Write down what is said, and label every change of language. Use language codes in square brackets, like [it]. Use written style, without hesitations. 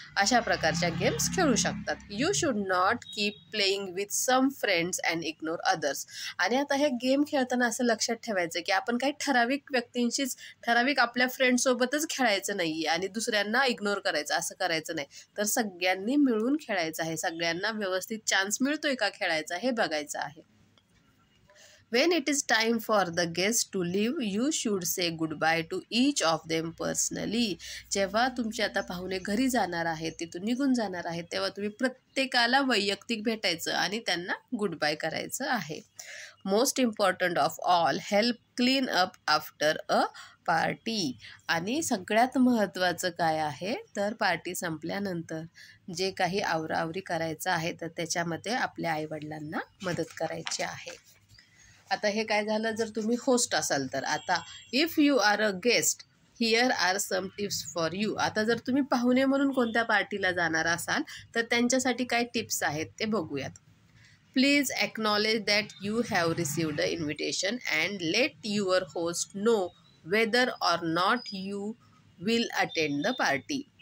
[mr] अशा प्रकारच्या गेम्स खेळू शकतात. [en] You should not keep playing with some friends and ignore others. [mr] आणि आता हे गेम खेळताना असं लक्षात ठेवायचं की आपण काही ठराविक व्यक्तींशीच, ठराविक आपल्या फ्रेंडसोबतच खेळायचं नाही आहे आणि दुसऱ्यांना इग्नोर करायचं, असं करायचं नाही. तर सगळ्यांनी मिळून खेळायचं आहे, सगळ्यांना व्यवस्थित चान्स मिळतोय का खेळायचा हे बघायचं आहे. [en] When it is time for the guests to leave, you should say goodbye to each of them personally. [mr] जेव्हा तुमचे आता पाहुणे घरी जाणार आहेत, तिथून निघून जाणार आहेत, तेव्हा तुम्ही प्रत्येकाला वैयक्तिक भेटायचं आणि त्यांना गुड बाय करायचं आहे. [en] Most important of all, help clean up after a party. [mr] आणि सगळ्यात महत्त्वाचं काय आहे तर पार्टी संपल्यानंतर जे काही आवराआवरी करायचं आहे तर त्याच्यामध्ये आपल्या आईवडिलांना मदत करायची आहे. आता हे काय झालं, जर तुम्ही होस्ट असाल तर. [en] आता if you are a guest, here are some tips for you. [mr] आता जर तुम्ही पाहुणे म्हणून कोणत्या पार्टीला जाणार असाल तर त्यांच्यासाठी काय टिप्स आहेत ते बघूयात. [en] Please acknowledge that you have received a invitation and let your host know whether or not you will attend the party.